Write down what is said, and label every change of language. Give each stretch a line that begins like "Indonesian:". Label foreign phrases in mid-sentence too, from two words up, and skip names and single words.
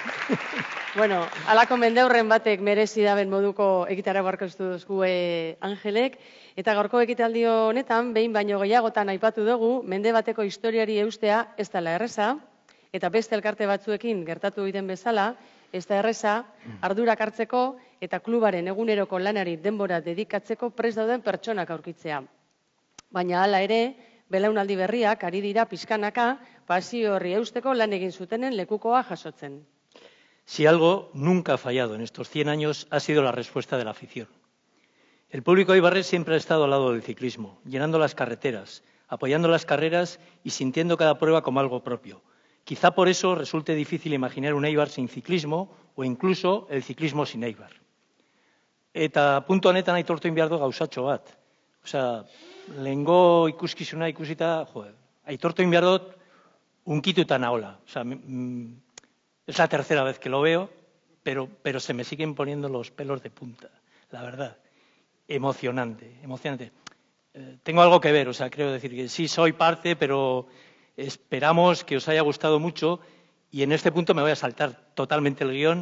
Basque: Bueno, alako mendeurren batek merezi daben moduko ekitara barkoztu duzku Angelek, eta gaurko ekitaldi honetan, behin baino gehiagotan aipatu dugu, mende bateko historiari eustea ez dela erreza, eta beste elkarte batzuekin gertatu egiten bezala, ez da erreza, ardurak hartzeko eta klubaren eguneroko lanari denbora dedikatzeko prest dauden pertsonak aurkitzea. Baina hala ere, belaunaldi berriak ari dira pixkanaka, pasio horri eusteko lan egin zutenen lekukoa jasotzen.
Spanish: Si algo nunca ha fallado en estos 100 años ha sido la respuesta de la afición. El público eibarrés siempre ha estado al lado del ciclismo, llenando las carreteras, apoyando las carreras y sintiendo cada prueba como algo propio. Quizá por eso resulte difícil imaginar un Eibar sin ciclismo o incluso el ciclismo sin Eibar.
Basque: Eta puntu honetan aitortu egin behar du gauzatxo bat. Osea, lehengo ikuskizuna ikusita, aitortu egin behar dut unkituta naola. Osea,
Spanish: es la tercera vez que lo veo, pero se me siguen poniendo los pelos de punta, la verdad. Emocionante, emocionante. Tengo algo que ver, o sea, creo decir que sí soy parte, pero esperamos que os haya gustado mucho y en este punto me voy a saltar totalmente el guión.